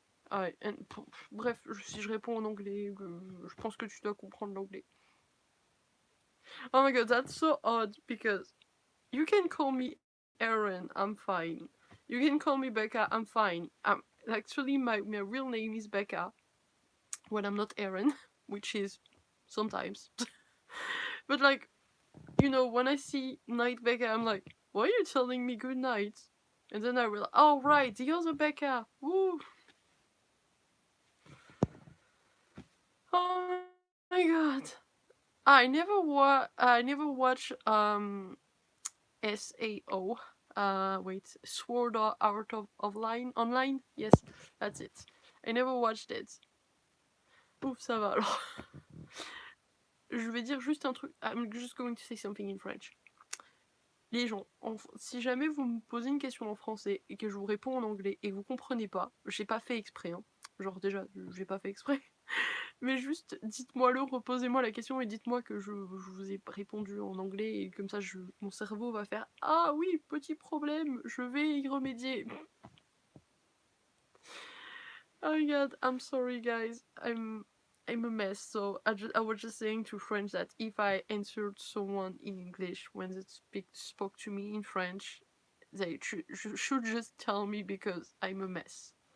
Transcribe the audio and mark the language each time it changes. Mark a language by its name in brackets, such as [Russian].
[French] Ah ouais, bref, si je réponds en anglais, je pense que tu dois comprendre l'anglais. [English] Oh my god, that's so odd because you can call me Eren, I'm fine. You can call me Becca, I'm fine. Actually, my real name is Becca when I'm not Eren, which is sometimes. But like, you know, when I see Night Becca, I'm like, why are you telling me good night? And then I realize, oh right, the other Becca. Woo! Oh my god. I never watch SAO. Wait, Sword Art of Line Online? Yes, that's it. I never watched it. [French] Ouf, ça va alors. Je vais dire juste un truc. [English] I'm just going to say something in French. [French] Les gens, si jamais vous me posez une question en français et que je vous réponds en anglais et que vous comprenez pas, j'ai pas fait exprès. Hein. Genre déjà, j'ai pas fait exprès. Mais juste, dites-moi-le, reposez-moi la question et dites-moi que je vous ai répondu en anglais et comme ça, mon cerveau va faire « Ah oui, petit problème, je vais y remédier. » [English] Oh my god, I'm sorry guys, I'm a mess. So I was just saying to friends that if I answered someone in English when they spoke to me in French, they should just tell me because I'm a mess.